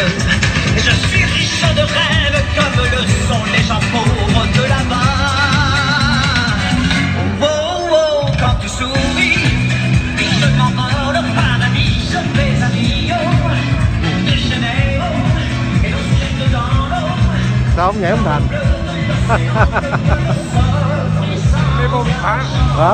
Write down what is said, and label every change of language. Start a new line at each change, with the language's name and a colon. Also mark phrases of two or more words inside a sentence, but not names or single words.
French: Et je suis riche de rêves comme le sont les gens pauvres de là-bas. Oh, oh, oh, quand tu souris, je m'envole au paradis, je fais un Rio de Janeiro et nos ciels dans l'eau.
Vietnamese: Sao không nhảy không Thành? Mê vô Việt Pháp. Hả?